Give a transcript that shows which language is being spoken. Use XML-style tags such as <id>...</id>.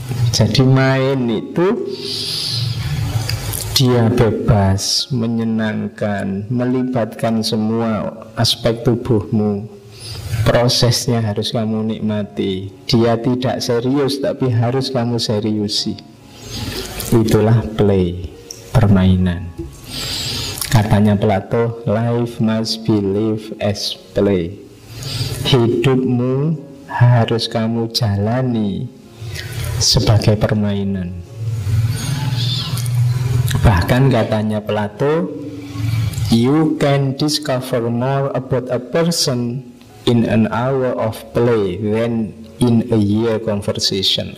<id>Jadi main itu dia bebas, menyenangkan, melibatkan semua aspek tubuhmu. Prosesnya harus kamu nikmati. Dia tidak serius, tapi harus kamu seriusi. Itulah play, permainan. Katanya</id> <en>Plato, life must be lived as play.</en> <id>Hidupmu harus kamu jalani sebagai permainan. Bahkan katanya</id> <en>Plato, you can discover more about a person in an hour of play than in a year conversation.</en>